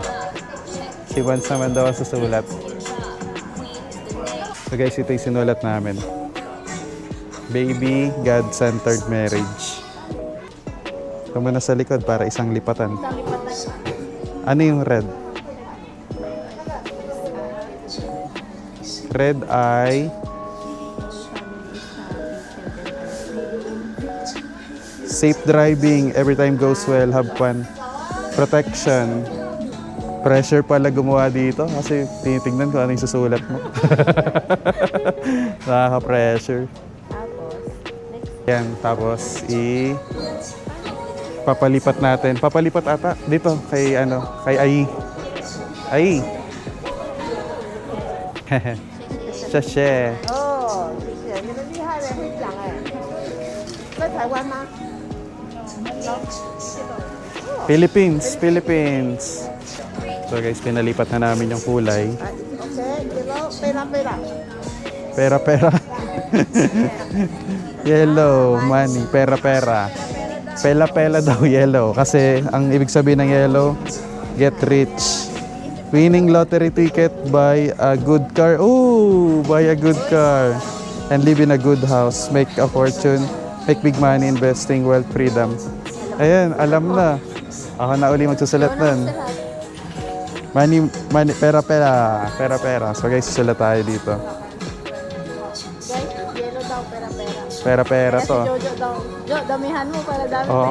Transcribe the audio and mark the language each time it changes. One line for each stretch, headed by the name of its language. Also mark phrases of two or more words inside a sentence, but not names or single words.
Filipino: Si Vance naman daw sa sulat. So guys, ito yung sinulat namin.
English: Baby, God-centered marriage.
Filipino: Ito muna sa likod para isang lipatan. Ano yung red?
English: Red ay safe driving, every time goes well, have fun. Protection.
Filipino: Pressure pala gumawa dito kasi tinitingnan ko ano yung susulat mo. Nakaka-pressure. Yan, tapos papalipat natin. Papalipat ata dito kay Ai. Ai. Shashe.
Chinese: 哦，谢谢，你们厉害的会讲哎，在台湾吗？ Philippines.
Filipino: So guys, pinalipat na namin yung kulay.
English: Okay, yellow,
Filipino: pera. Pera.
English: Yellow, money,
Filipino: pera. Pela daw yellow. Kasi ang ibig sabihin ng yellow,
English: get rich. Winning lottery ticket, buy a good car. Ooh, buy a good car. And live in a good house. Make a fortune. Make big money investing, wealth, freedom.
Filipino: Ayan, alam na. Ako na uli magsusulat nun. Money, pera. So guys, susulat tayo dito. Guys, yellow daw, pera. Pera to. Jojo daw. Jo, damihan mo para dami Oo